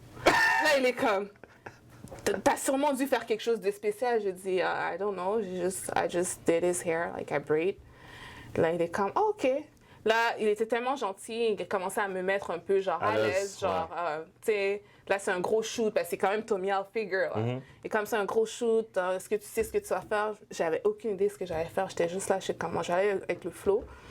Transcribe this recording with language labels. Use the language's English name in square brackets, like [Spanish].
[French] Là, il est comme, t'as sûrement dû faire quelque chose de spécial. Je dis, [English] I don't know, I just did his hair, like I braid. [French] Là, il est comme, oh, OK. Là, il était tellement gentil, il a commencé à me mettre un peu genre à l'aise, genre, tu sais, là, c'est un gros shoot, parce que c'est quand même Tommy Hilfiger, là. Et comme c'est un gros shoot, est-ce que tu sais ce que tu vas faire? J'avais aucune idée de ce que j'allais faire, j'étais juste là, je sais comment j'allais avec le flow.